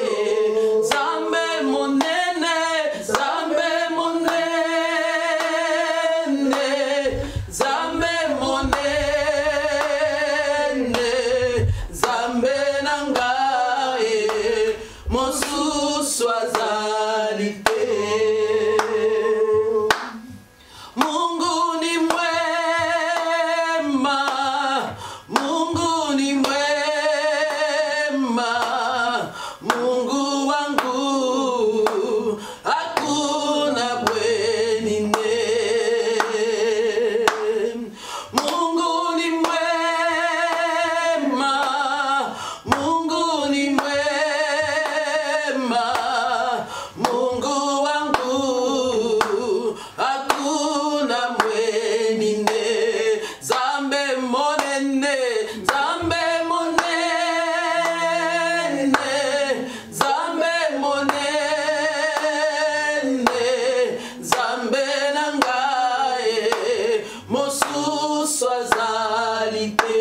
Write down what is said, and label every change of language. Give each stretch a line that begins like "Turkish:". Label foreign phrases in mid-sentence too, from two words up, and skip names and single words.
Lingala: Nzambe monene, Nzambe monene, Nzambe monene, Nzambe nangae, mosusu azali te.
Swahili: Mungu ni mwema, Mungu ni mwema, Mungu wangu, hakuna bwenine. Mungu ni mwema, Mungu ni mwema, Mungu wangu, hakuna mwenine.
Lingala: Nzambe monene, Nzambe monene, Nzambe monene, Nzambe nangae, mosusu azali te.